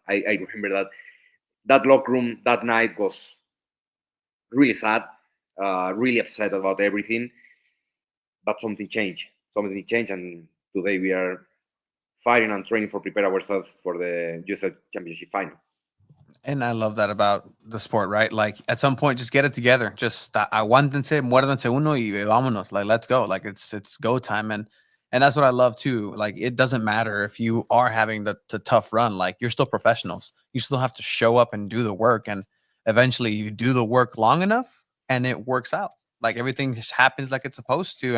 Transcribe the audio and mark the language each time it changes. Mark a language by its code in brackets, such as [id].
[en] I remember that locker room that night was really sad, really upset about everything, but something changed. Something changed, and today we are fighting and training for prepare ourselves for the USL Championship final. And I love that about the sport, right? Like at some point, just get it together. [es] Just aguántense, muérdanse uno y vámonos. [en] Like let's go. Like it's go time, and that's what I love too. Like it doesn't matter if you are having the tough run. Like you're still professionals. You still have to show up and do the work, and eventually you do the work long enough, and it works out. Like everything just happens like it's supposed to.